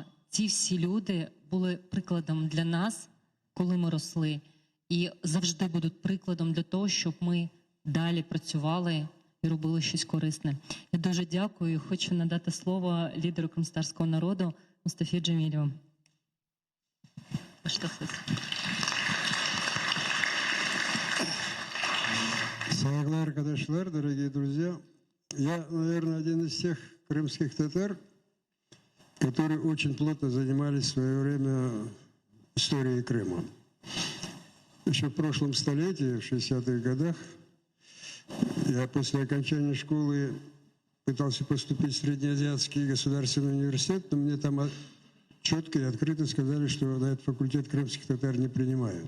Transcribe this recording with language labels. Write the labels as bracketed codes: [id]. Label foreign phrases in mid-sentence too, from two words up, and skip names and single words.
[uk] Ці всі люди були прикладом для нас, коли ми росли. І завжди будуть прикладом для того, щоб ми далі працювали і робили щось корисне. Я дуже дякую і хочу надати слово лідеру кримстарського народу Мустафі Джемілєву. [tr] Saygılar arkadaşlar, [ru] дорогие друзья. Я, наверное, один из тех крымских татар, которые очень плотно занимались в свое время историей Крыма. Еще в прошлом столетии, в 60-х годах, я после окончания школы пытался поступить в Среднеазиатский государственный университет, но мне там четко и открыто сказали, что на этот факультет крымских татар не принимают.